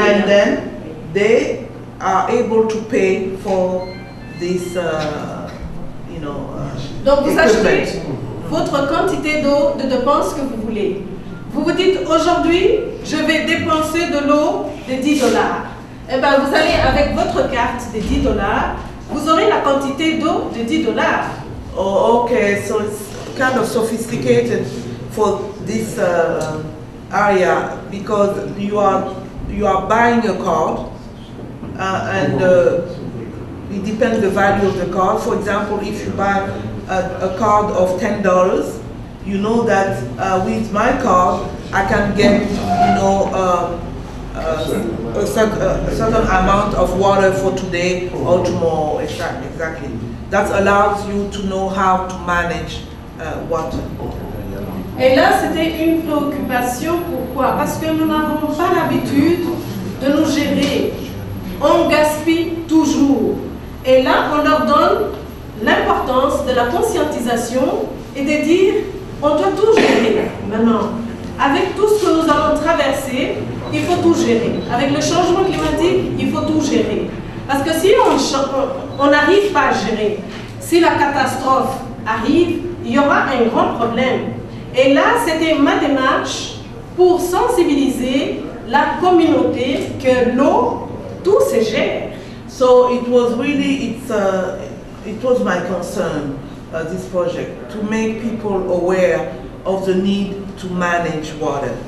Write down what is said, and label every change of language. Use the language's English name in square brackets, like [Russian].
[English] and then they are able to pay for this, you know, [French] Donc vous [English] equipment. [French] achetez votre quantité d'eau de dépenses que vous voulez. Vous vous dites aujourd'hui, je vais dépenser de l'eau de $10. Eh bien, vous allez avec votre carte de $10, vous aurez la quantité d'eau de $10. [English] Oh, okay, so it's kind of sophisticated for this area because you are buying a card and it depends the value of the card. For example, if you buy a card of $10, you know that with my card I can get, you know, a certain amount of water for today or tomorrow. Exactly. That allows you to know how to manage water. [French] Et là, c'était une préoccupation. Pourquoi? Parce que nous n'avons pas l'habitude de nous gérer. On gaspille toujours. Et là, on leur donne l'importance de la conscientisation et de dire, on doit tout gérer maintenant. Avec tout ce que nous allons traverser, il faut tout gérer. Avec le changement climatique, il faut tout gérer. Parce que si on n'arrive pas à gérer, si la catastrophe arrive, il y aura un grand problème. Et là, c'était ma démarche pour sensibiliser la communauté que l'eau, tout se gère. [English] So it was really, it was my concern, this project, to make people aware of the need to manage water.